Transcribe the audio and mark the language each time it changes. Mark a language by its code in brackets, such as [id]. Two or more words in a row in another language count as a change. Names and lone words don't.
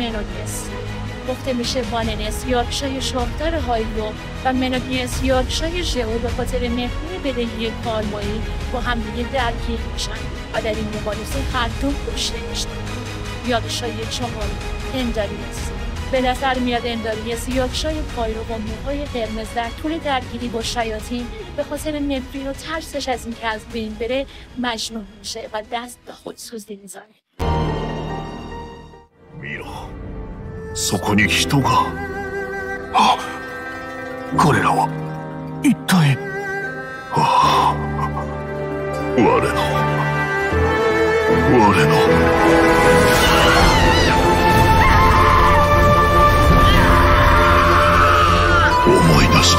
[fa] گفته میشه باننس یاکشای شاهدار هایلو و و منوپیس یاکشای ژئو به خاطر مهمونی بدهی کارمایی با همدیگه درگیر میشن و در این مبارزه هر دو کشته میشن. یاکشای چهار انداریس. به نظر میاد انداریس یاکشای پایرو با موهای قرمز در طول درگیری با شیاطین به خاطر نفرین و ترسش از اینکه از بین بره مجنون میشه و دست به خودسوزی میزنه. [ja] 見ろ、そこに人が。あ、彼らは一体。ああ、我の。思い出した。